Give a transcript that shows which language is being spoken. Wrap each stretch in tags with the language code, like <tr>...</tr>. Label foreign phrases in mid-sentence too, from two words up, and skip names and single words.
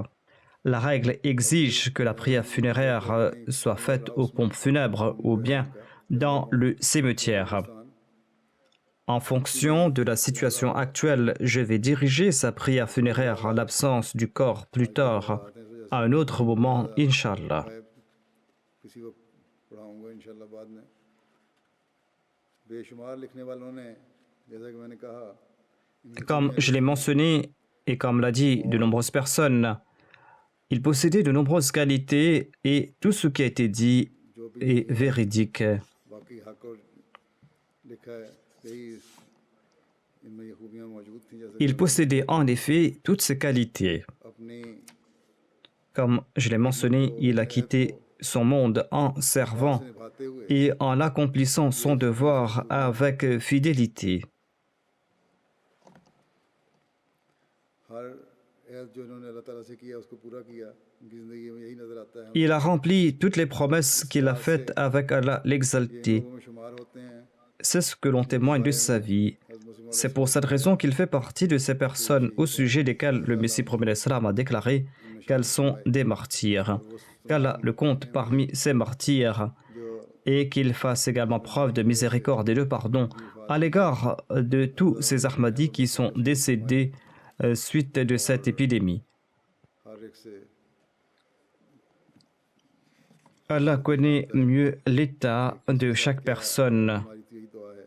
<fr>La règle exige que la prière funéraire soit faite aux pompes funèbres ou bien dans le cimetière. En fonction de la situation actuelle, je vais diriger sa prière funéraire en l'absence du corps plus tard. à un autre moment, Inch'Allah.</fr> <ur>کسی کو پڑھاؤں گا انشاءاللہ بعد میں بے شمار لکھنے والوں نے جیسا کہ میں نے کہا</ur> <fr>Comme je l'ai mentionné et comme l'a dit de nombreuses personnes, il possédait de nombreuses qualités et tout ce qui a été dit est véridique.</fr> <ur>باقی حق اور لکھا ہے یہی ان میں یہ خوبیاں موجود تھی جیسے</ur> <fr>Il possédait en effet toutes ces qualités.</fr> <ur>अपनी</ur> <fr>Comme je l'ai mentionné, il a quitté son monde en servant</fr> <ur>نبھاتے ہوئے</ur> <fr>et en accomplissant son devoir avec fidélité.</fr> <ur>ہر عہد جو انہوں نے اللہ تعالیٰ سے کیا اس کو پورا کیا ان کی زندگی میں یہی نظر آتا ہے</ur> <fr>Il a rempli toutes les promesses qu'il a faites avec Allah l'exalté.</fr> <ur>لوگوں میں شمار ہوتے ہیں</ur> <fr>C'est ce que l'on témoigne de sa vie. C'est pour cette raison qu'il fait partie de ces personnes au sujet desquelles le Messie premier Islam a déclaré qu'elles sont des martyrs. Qu'Allah le compte parmi ces martyrs et qu'il fasse également preuve de miséricorde et de pardon à l'égard de tous ces Ahmadis qui sont décédés suite de cette épidémie.</fr> <ur>ہر ایک سے</ur> <fr>Allah connaît mieux l'état de chaque personne.</fr> <ur>ہماری تو یہی دعا ہے</ur>